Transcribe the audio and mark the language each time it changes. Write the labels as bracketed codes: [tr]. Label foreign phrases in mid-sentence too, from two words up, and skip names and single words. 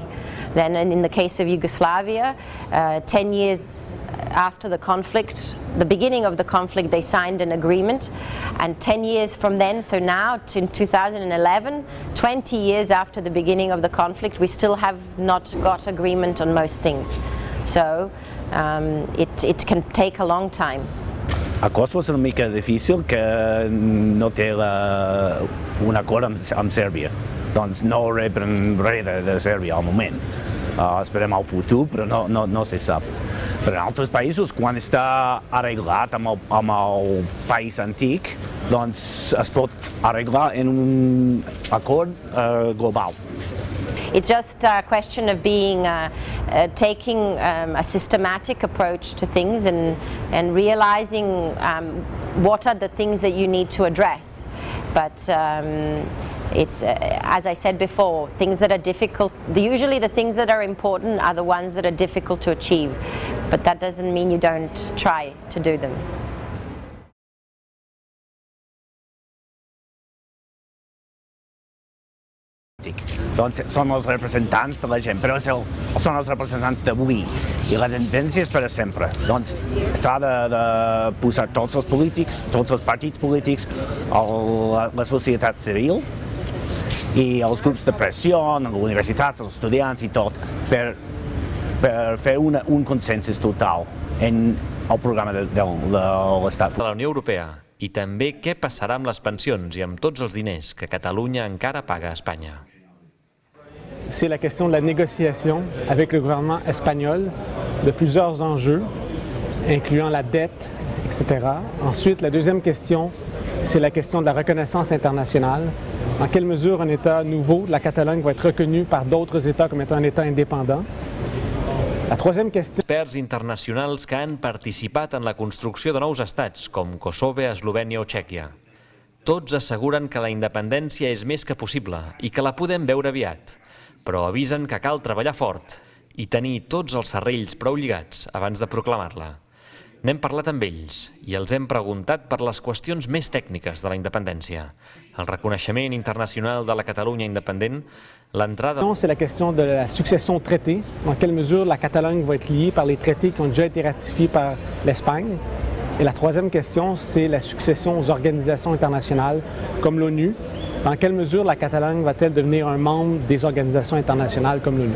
[en] Then in the case of Yugoslavia, 10 years after the conflict, the beginning of the conflict, they signed an agreement, and 10 years from then, so now in 2011, 20 years after the beginning of the conflict, we still have not got agreement on most things. So it can take a long time. [ca] A Kosovo és una mica difícil que no té un acord amb Sèrbia. Doncs no reben res de Sèrbia al moment. Esperem al futur, però no se sap. Però en altres països, quan està arreglat amb el país antic, doncs es pot arreglar en un acord global. [en] It's just a question of taking a systematic approach to things and realizing what are the things that you need to address. But it's, as I said before, things that are difficult, usually the things that are important are the ones that are difficult to achieve. But that doesn't mean you don't try to do them. [ca] Doncs són els representants de la gent, però són els representants d'avui i la tendència és per a sempre. Doncs s'ha de posar tots els polítics, tots els partits polítics, la societat civil i els grups de pressió, les universitats, els estudiants i tot, per fer un consensus total en el programa de l'Estat. De la Unió Europea. I també què passarà amb les pensions i amb tots els diners que Catalunya encara paga a Espanya. [fr] C'est la question de la négociation avec le gouvernement espagnol de plusieurs enjeux, incluant la dette, etc. Ensuite, la deuxième question, c'est la question de la reconnaissance internationale. Dans quelle mesure un État nouveau, la Catalogne, va être reconnu par d'autres États comme étant un État indépendant? La troisième question... [ca] Experts internacionals que han participat en la construcció de nous estats, com Kosovo, Eslovènia o Txèquia. Tots asseguren que la independència és més que possible i que la podem veure aviat, però avisen que cal treballar fort i tenir tots els serrells prou lligats abans de proclamar-la. N'hem parlat amb ells i els hem preguntat per les qüestions més tècniques de la independència. El reconeixement internacional de la Catalunya independent, l'entrada... [fr] C'est la question de la succession aux traités. Dans quelle mesure la Catalogne va être liée par les traités qui ont déjà été ratifiés par l'Espagne. Et la troisième question, c'est la succession aux organisations internationales comme l'ONU. Dans quelle mesure la Catalogne va-t-elle devenir un membre des organisations internationales comme l'ONU?